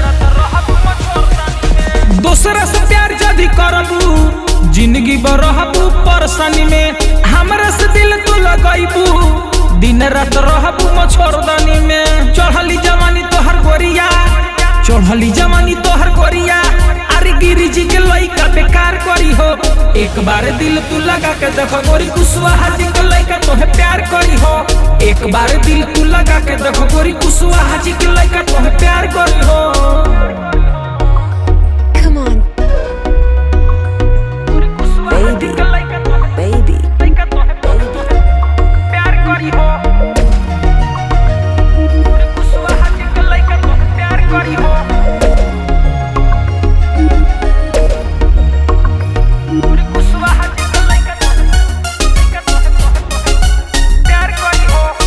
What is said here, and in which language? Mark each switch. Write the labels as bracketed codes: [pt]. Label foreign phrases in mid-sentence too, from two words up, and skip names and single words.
[bho] दूसरा से प्यार जदी करबू जिंदगी भर रहबू परेशानी में हमारा से दिल तू लगाईबू दिन रात रहबू मच्छरदानी में चढ़ली जवानी तोहर गोरिया चढ़ली जवानी तोहर गोरिया अरे गिरी जी के लइका बेकार करी हो एक बार दिल तू लगा के देखो गोरी कुशवाहा जी के लइका तोहे प्यार करी हो एक बार दिल तू लगा के देखो गोरी कुशवाहा जी के लइका तोहे प्यार करी हो [en] Come on, baby, baby, [bho] प्यार करी हो गोरी कुशवाहा जी के लइका तोहे प्यार करी हो गोरी कुशवाहा जी के लइका प्यार करी हो